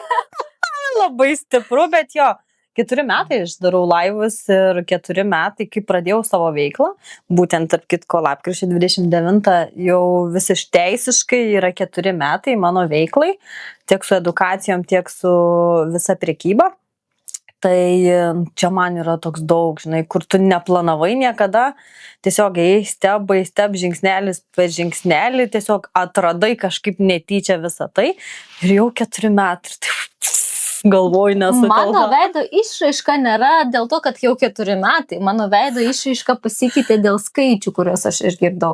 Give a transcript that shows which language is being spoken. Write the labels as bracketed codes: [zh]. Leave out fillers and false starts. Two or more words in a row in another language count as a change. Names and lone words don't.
[lt] Labai stipru, bet jo, 4 metai aš darau laivus ir 4 metai, kai pradėjau savo veiklą, būtent tarp kitko lapkričio 29 jau visiškai yra 4 metai mano veiklai, tiek su edukacijom, tiek su visa prekyba. Tai čia man yra toks daug, žinai, kur tu neplanavai niekada, tiesiog [en] step by step, [lt] žingsnelis per žingsnelį, tiesiog atradai kažkaip netyčia visą tai ir jau 4 metai. Galvoju, nesutelpa. Mano veido išraiška nėra dėl to, kad jau 4 metai. Mano veido išraiška pasikeitė dėl skaičių, kuriuos aš išgirdau.